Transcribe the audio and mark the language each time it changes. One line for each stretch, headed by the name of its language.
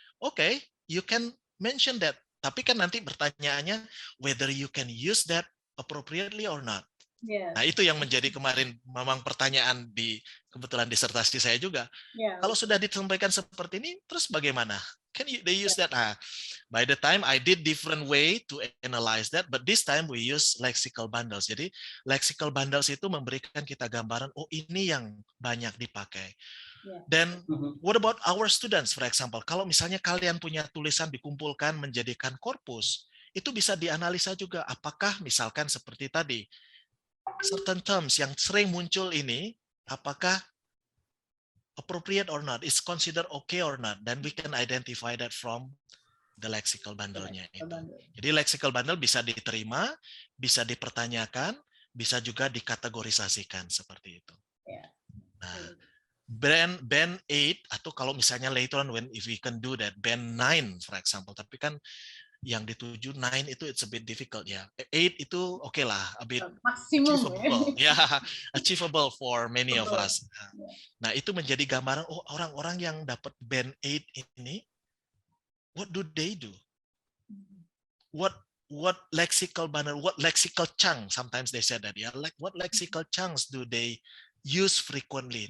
English: Okay, you can mention that.
Indonesian: Tapi kan nanti pertanyaannya
English: whether you can use that appropriately or not.
Indonesian: Nah, itu yang menjadi kemarin memang pertanyaan di kebetulan disertasi saya juga. Kalau sudah disampaikan seperti ini, terus bagaimana?
English: Can they use that? By the time I did different way to analyze that, but this time we use lexical bundles.
Indonesian: Jadi lexical bundles itu memberikan kita gambaran, oh ini yang banyak dipakai.
English: Then what about our students, for example?
Indonesian: Kalau misalnya kalian punya tulisan dikumpulkan menjadikan korpus, itu bisa dianalisa juga. Apakah misalkan seperti tadi,
English: certain terms
Indonesian: yang sering muncul ini, apakah
English: appropriate or not, is considered okay or not, then we can identify that from the lexical bundle-nya itu.
Indonesian: Jadi lexical bundle bisa diterima, bisa dipertanyakan, bisa juga dikategorisasikan seperti itu.
English: Nah, band 8
Indonesian: atau kalau misalnya
English: later on when if we can do that band 9 for example,
Indonesian: tapi kan yang dituju 9 itu
English: it's a bit difficult ya.
Indonesian: 8 itu oke lah,
English: a bit achievable. Achievable for many of us.
Indonesian: Nah, itu menjadi gambaran oh orang-orang yang dapat band 8 ini
English: what do they do? What lexical bundle, what lexical chunk, sometimes they said that ya, like what lexical chunks do they use frequently?